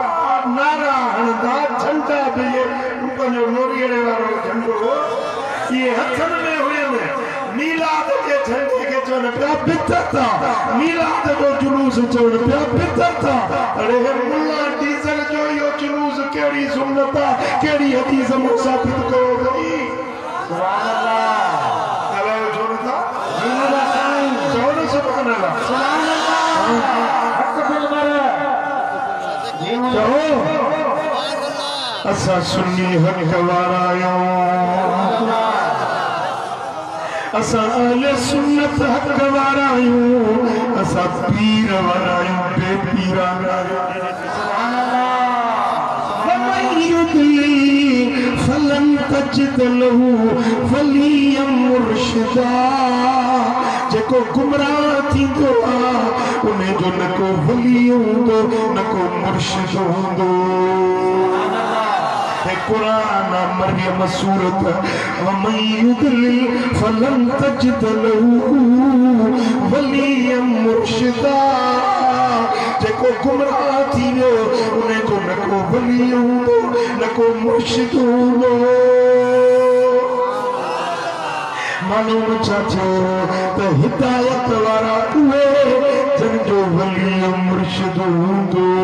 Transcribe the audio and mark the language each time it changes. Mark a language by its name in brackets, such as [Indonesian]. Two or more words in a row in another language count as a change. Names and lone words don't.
[Sindhi] नारा हणंदा झंडा बि पंहिंजो नोरीअड़े वारो झंडो इहे हथनि में हुयनि मीलाद जे झंडे खे चवनि पिया बिदअत मीलाद जो जुलूस चवनि पिया बिदअत अड़े मुल्ला डीज़ल जो इहो जुलूस कहिड़ी सुन्नत आहे कहिड़ी हदीस मूं साबित कयो अथई [Arabic] سبحان الله [Sindhi] ॻाल्हायो छो नथा चओ न [Arabic] سبحان الله سبحان الله [Sindhi] हक़ बिल बर चओ असा सुन्नी हक़ वारा आहियूं असा अहले सुन्नत हक़ वारा आहियूं असा पीर वारा आहियूं बेपीरा [Arabic] سبحان الله ومن يضلل فلن تجد له وليا مرشدا [Sindhi] जेको गुमराह थींदो आहे उन जो न को वली हूंदो न को मुर्शिद हूंदो कुरान मरियम सूरत [Arabic] ومن يضلل فلن تجد له وليا مرشدا [Sindhi] जेको गुमराह थी वियो उन जो न को वली हूंदो न को मुर्शिद हूंदो मालूम छा थियो त हिदायत वारा उहे जिन जो वली मुर्शिद हूंदो